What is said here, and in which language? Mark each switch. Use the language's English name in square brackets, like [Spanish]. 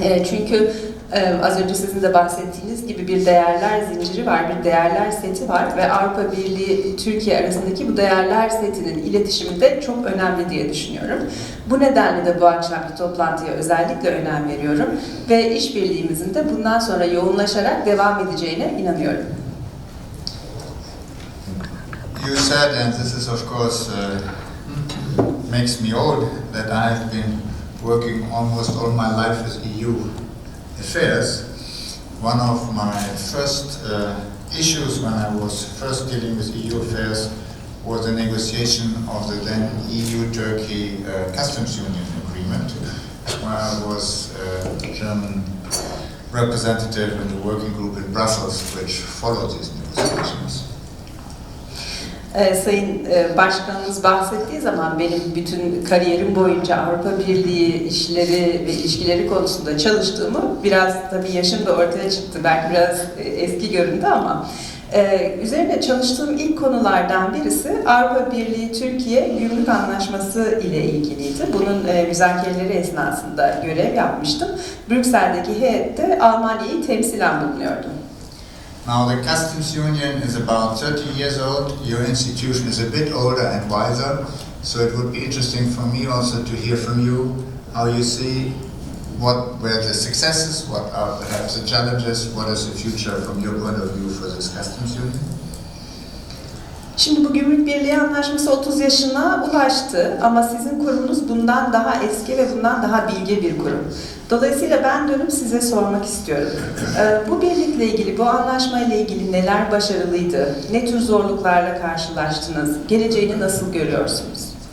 [Turkish] Çünkü az önce sizin de bahsettiğiniz gibi bir değerler zinciri var, bir değerler seti var ve Avrupa Birliği, Türkiye arasındaki bu değerler setinin iletişimi de çok önemli diye düşünüyorum. Bu nedenle de bu akşamki toplantıya özellikle önem veriyorum ve işbirliğimizin de bundan sonra yoğunlaşarak devam edeceğine inanıyorum. [English] You said, and this is of course makes me old, that I've been working almost all my life with EU affairs. One of my first issues when I was first dealing with EU affairs was the negotiation of the then EU-Turkey customs union agreement, where I was the German representative in the working group in Brussels, which followed these negotiations. [Turkish] Sayın Başkanımız bahsettiği zaman benim bütün kariyerim boyunca Avrupa Birliği işleri ve ilişkileri konusunda çalıştığımı biraz tabii yaşım da ortaya çıktı. Belki biraz eski göründü ama üzerine çalıştığım ilk konulardan birisi Avrupa Birliği Türkiye Gümrük Anlaşması ile ilgiliydi. Bunun müzakereleri esnasında görev yapmıştım. Brüksel'deki heyette Almanya'yı temsilen bulunuyordum. [English] Now the customs union is about 30 years old. Your institution is a bit older and wiser, so it would be interesting for me also to hear from you how you see what were the successes, what are perhaps the challenges, what is the future from your point of view for this customs union? [Turkish] Şimdi bu Gümrük Birliği Anlaşması 30 yaşına ulaştı ama sizin kurumunuz bundan daha eski ve bundan daha bilge bir kurum. Dolayısıyla ben dönüp size sormak istiyorum. Bu birlikle ilgili, bu anlaşmayla ilgili neler başarılıydı? Ne tür zorluklarla karşılaştınız? Geleceğini nasıl görüyorsunuz?